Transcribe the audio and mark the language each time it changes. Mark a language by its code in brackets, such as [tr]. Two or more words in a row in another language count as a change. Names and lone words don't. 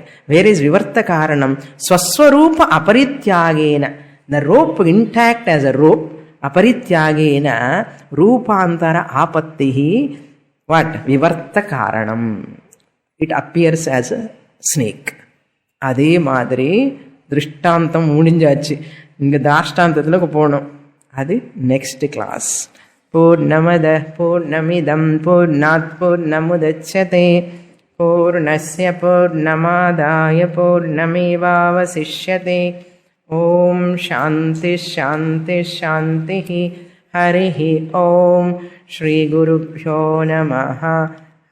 [en] Where is [sa] विवर्त कारणम्? स्वस्वरूप अपरित्यागेन. [en] The rope intact as a rope. [sa] अपरित्यागेन रूपान्तर आपत्तिः. [en] What? [sa] विवर्त कारणम्. [en] It appears as a snake. [ta] அதே மாதிரி திருஷ்டாந்தம் முடிஞ்சாச்சு. இங்கே தாஷ்டாந்தத்தில் போகணும். அது [en] next class. [sa] पूर्णमदः पूर्णमिदं पूर्णात् पूर्णमुदच्यते पूर्णस्य पूर्णमादाय पूर्णमेवावशिष्यते. ॐ शान्ति शान्ति शान्ति. हरिः ॐ। श्री गुरुभ्यो नमः.